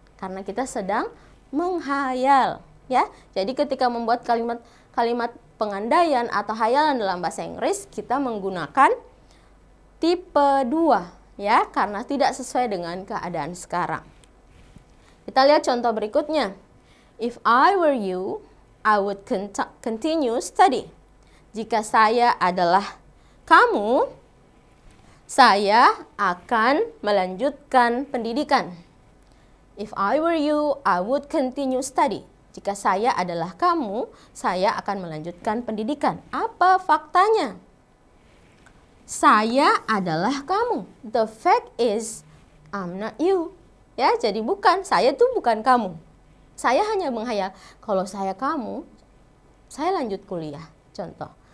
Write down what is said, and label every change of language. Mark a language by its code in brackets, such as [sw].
[id] karena kita sedang menghayal, ya. Jadi ketika membuat kalimat pengandaian atau hayalan dalam bahasa Inggris, kita menggunakan tipe 2, ya, karena tidak sesuai dengan keadaan sekarang. Kita lihat contoh berikutnya. [en] If I were you, I would continue study. [id] Jika saya adalah kamu, saya akan melanjutkan pendidikan. [en] If I were you, I would continue study. [id] Jika saya adalah kamu, saya akan melanjutkan pendidikan. Apa faktanya? Saya adalah kamu. [en] The fact is, I'm not you. [id] Ya, jadi bukan, saya tuh bukan kamu. Saya hanya menghayal, kalau saya kamu, saya lanjut kuliah. Contoh.